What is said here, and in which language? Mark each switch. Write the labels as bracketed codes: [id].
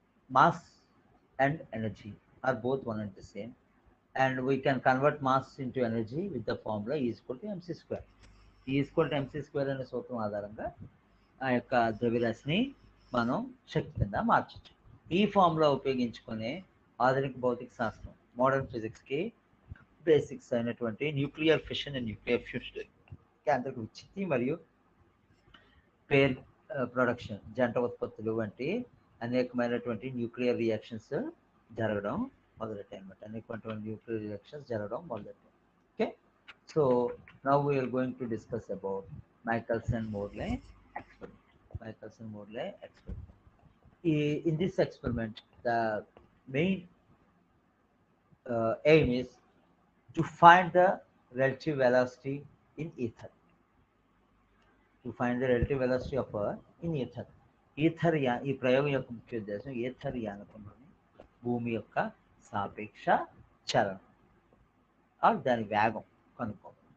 [en] Mass and energy are both one and the same, and we can convert mass into energy with the formula E is equal to mc square. E is equal to mc square [te] అనే సూత్రం ఆధారంగా ఆ యొక్క ద్రవ్యరాశిని మనం శక్తి కింద మార్చచ్చు. ఈ formula ఉపయోగించుకునే ఆధునిక భౌతిక శాస్త్రం, మోడర్న్ ఫిజిక్స్కి బేసిక్స్ అయినటువంటి nuclear fission and nuclear fusion, కేంద్రక విచ్ఛిత్తి మరియు పేర్ ప్రొడక్షన్, జంట ఉత్పత్తులు వంటి అనేకమైనటువంటి న్యూక్లియర్ రియాక్షన్స్ జరగడం మొదలెట్టాయి అనమాట. అనేకమైనటువంటి న్యూక్లియర్ రియాక్షన్స్ జరగడం మొదలెట్టాయి. Okay, [en] So now we're going to discuss about Michelson-Morley experiment. Michelson-Morley experiment. In this experiment, the main aim is to find the relative velocity in ether. To find the relative velocity of in ether. [te] Ether ఈ ప్రయోగం యొక్క ముఖ్య ఉద్దేశం ether యానకంలోని భూమి యొక్క సాపేక్ష చలనం, దాని వేగం కనుక్కోవడం.